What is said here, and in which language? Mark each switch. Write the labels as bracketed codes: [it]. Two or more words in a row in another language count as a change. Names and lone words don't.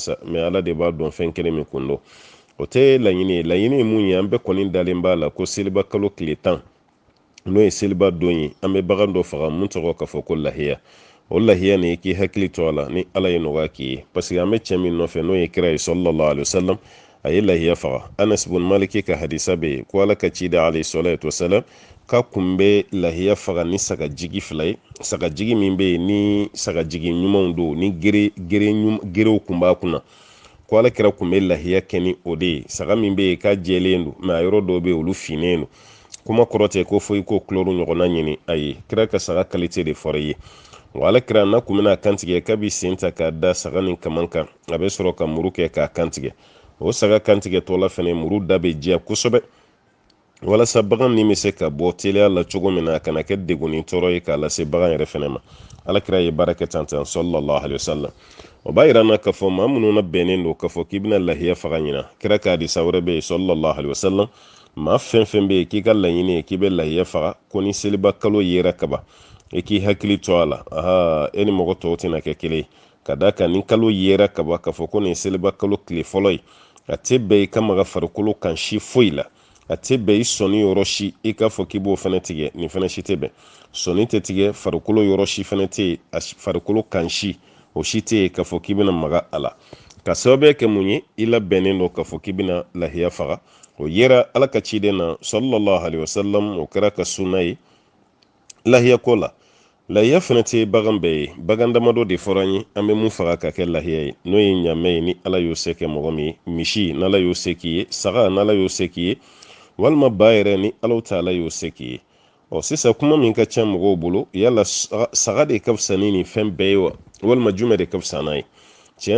[bm] sa mais ala de b'a dɔn fɛn kelen min kun don o tɛ laɲini ye mun ye an bɛɛ kɔni dalen b'a la ko seliba kalo tile 10 n'o ye seliba don ye an bɛ bagan dɔ faga mun tɔgɔ ka fɔ ko lahiya o lahiya ni k'i hakili to a la ni ala ye nɔgɔya k'i ye [fr] parce que [bm] an bɛ cɛ min nɔfɛ n'o ye kira ye [ar] صلى الله عليه وسلم [bm] a ye lahiya faga Anas ibn Malik ka hadisa bɛ yen ko ala ka cida [ar] عليه الصلاة والسلام [bm] ka kun bɛ lahiya faga ni sagajigi fila ye sagajigi min bɛ yen ni sagajigi ɲumanw don ni gerew kun b'a kunna ko ala kira kun bɛ lahiya kɛ ni o de ye saga min bɛ yen k'a jɛlen don mais a yɔrɔ dɔw bɛ yen olu finnen don kuma kɔrɔ tɛ ko foyi ko kulɔru ɲɔgɔnna ɲini a ye kira ka saga qualité de fɔra ye wa ala kira n'a kun bɛna kantigɛ k'a bɛ sen ta k'a da saga nin kaman kan a bɛ sɔrɔ ka muru kɛ k'a kantigɛ o saga kantigɛ tɔla fɛnɛ muru da bɛ jɛ kosɛbɛ walasa bagan nin bɛ se ka bɔ teliya la cogo min na a kana kɛ degun ni tɔɔrɔ ye k'a lase bagan yɛrɛ fɛnɛ ma ala kira ye baara kɛ tan [ar] صلى الله عليه وسلم [bm] o b'a yira na k'a fɔ maa minnu na bɛnnen don k'a fɔ k'i bɛna lahiya faga ɲina kira ka hadisa wɛrɛ bɛ yen [ar] صلى الله عليه وسلم [bm] maa fɛn fɛn bɛ yen k'i ka laɲini ye k'i bɛ lahiya faga ko ni seliba kalo yera kaba i k'i hakili to a la e ni mɔgɔ tɔw tɛna kɛ kelen ye ka da kan ni kalo yera kaba k'a fɔ ko nin seliba kalo tile fɔlɔ ye a tɛ bɛn i ka maga farikolo kan si foyi la a tɛ bɛn i sɔnni yɔrɔ si i k'a fɔ k'i b'o fɛnɛ tigɛ nin fɛnɛ si tɛ bɛn sɔnni tɛ tigɛ farikolo yɔrɔ si fɛnɛ tɛ yen a farikolo kan si o si tɛ yen k'a fɔ k'i bɛna maga a la ka sababuya kɛ mun ye i labɛnnen don k'a fɔ k'i bɛna lahiya faga o yera ala ka ciden na [ar] صلى الله عليه وسلم [bm] o kɛra ka sunna ye lahiya ko la lahiya fɛnɛ tɛ bagan bɛɛ ye bagan damadɔ de fɔra an ye an bɛ mun faga ka kɛ lahiya ye n'o ye ɲaamɛ ye ni ala y'o se kɛ mɔgɔ min ye misi n'ala y'o se k'i ye saga n'ala y'o se k'i ye walima ba yɛrɛ ni [ar] الله تعالى [bm] y'o se k'i ye sisan kuma min ka ca mɔgɔw bolo yala saga de ka fisa ni nin fɛn bɛɛ ye wa walima jumɛn de ka fisa n'a ye tiɲɛ